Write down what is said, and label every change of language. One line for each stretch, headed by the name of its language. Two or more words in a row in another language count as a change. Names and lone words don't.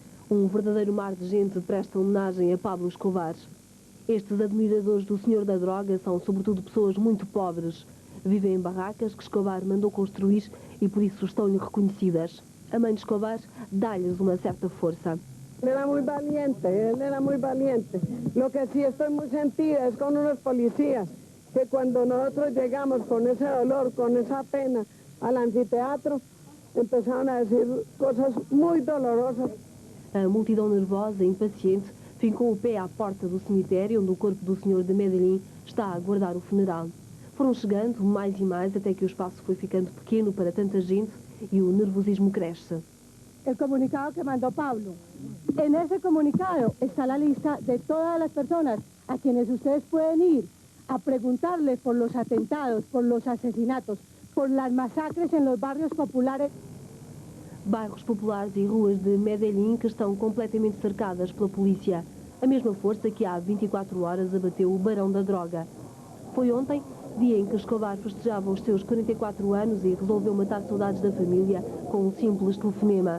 Portuguese: Um verdadeiro mar de gente presta homenagem a Pablo Escobar. Estes admiradores do senhor da droga são sobretudo pessoas muito pobres. Vivem em barracas que Escobar mandou construir e por isso estão-lhe reconhecidas. A mãe de Escobar dá-lhes uma certa força.
Spanish: Él era muy valiente, él era muy valiente. Lo que sí estoy muy sentida es con unos policías que cuando nosotros llegamos con ese dolor, con esa pena al anfiteatro, empezaron a decir cosas muy dolorosas.
Portuguese: A multidão nervosa e impaciente fincou o pé à porta do cemitério onde o corpo do senhor de Medellín está a aguardar o funeral. Foram chegando mais e mais até que o espaço foi ficando pequeno para tanta gente e o nervosismo cresce.
Spanish: El comunicado que mandó Pablo. En ese comunicado está la lista de todas las personas a quienes ustedes pueden ir a preguntarles por los atentados, por los asesinatos, por las masacres en los barrios populares.
Portuguese: Bairros populares e ruas de Medellín que estão completamente cercadas pela polícia. A mesma força que há 24 horas abateu o barão da droga. Foi ontem, dia em que Escobar festejava os seus 44 anos e resolveu matar saudades da família com um simples telefonema.